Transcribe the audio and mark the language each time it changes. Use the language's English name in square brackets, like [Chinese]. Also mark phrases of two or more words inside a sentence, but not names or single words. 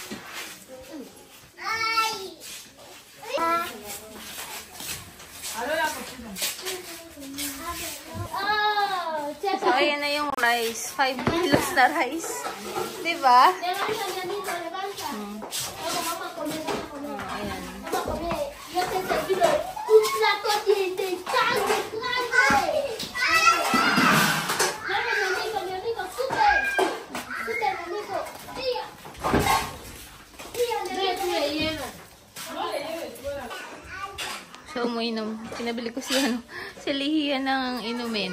[Filipino] So, ayan na yung rice. 5 kilos na rice. Diba? Ayan. [Spanish] Yo te he servido un plato de carne grande. Mi amigo, súper. Súper, mi amigo. Tía. Tía, [Filipino] So, uminom. Pinabili ko si Lihiya ng inumin.